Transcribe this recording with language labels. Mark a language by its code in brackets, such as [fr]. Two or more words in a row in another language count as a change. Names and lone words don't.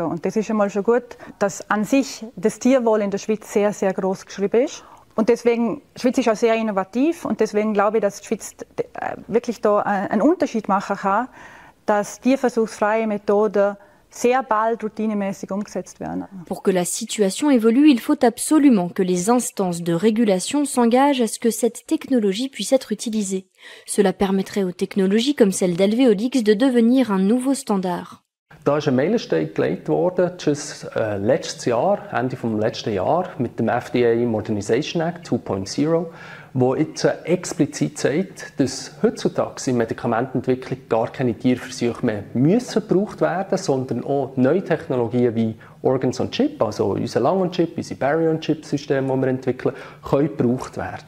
[de] Und das ist einmal schon gut, dass an sich das Tierwohl in der Schweiz sehr, sehr groß geschrieben ist. Und deswegen, die Schweiz ist auch sehr innovativ und deswegen glaube ich, dass die Schweiz wirklich da einen Unterschied machen kann, dass tierversuchsfreie Methoden sehr bald routinemäßig umgesetzt werden. [fr] Pour que la situation évolue, il faut absolument que les instances de régulation s'engagent à ce que cette technologie puisse être utilisée. Cela permettrait aux technologies comme celle d'Alveolix de devenir un nouveau standard. [de] Da ist ein Meilenstein gelegt worden, letztes Jahr, Ende des letzten Jahres, mit dem FDA Modernization Act 2.0, wo jetzt explizit sagt, dass heutzutage in Medikamentenentwicklung gar keine Tierversuche mehr müssen gebraucht werden, sondern auch neue Technologien wie [en] Organs on Chip, [de] also unser Lang-on-Chip, unsere Barrier-on-Chip-Systeme, die wir entwickeln, können gebraucht werden.